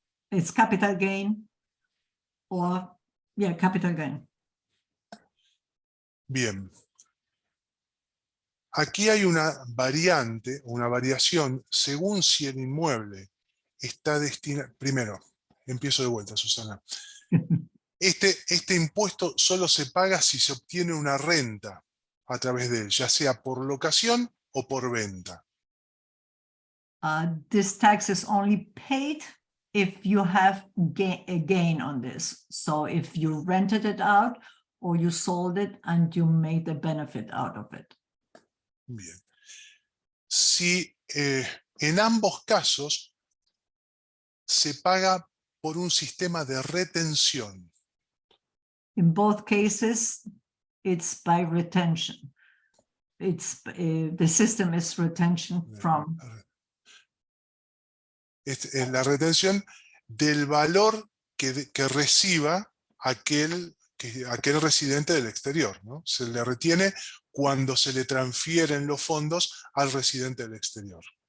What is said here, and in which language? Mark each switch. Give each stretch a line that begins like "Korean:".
English: It's capital gain, or capital gain.
Spanish: Bien. Aquí hay una variante, una variación, según si el inmueble está destinado. Primero, empiezo de vuelta, Susana. Este impuesto solo se paga si se obtiene una renta a través de él, ya sea por locación o por venta.
English: This tax is only paid if you have a gain on this. So if you rented it out or you sold it and you made a benefit out of it.
Spanish: Bien. Si en ambos casos se paga por un sistema de retención.
English: In both cases, it's by retention. the system is retention from.
Spanish: Es la retención del valor que reciba aquel residente del exterior, ¿no? Se le retiene cuando se le transfieren los fondos al residente del exterior.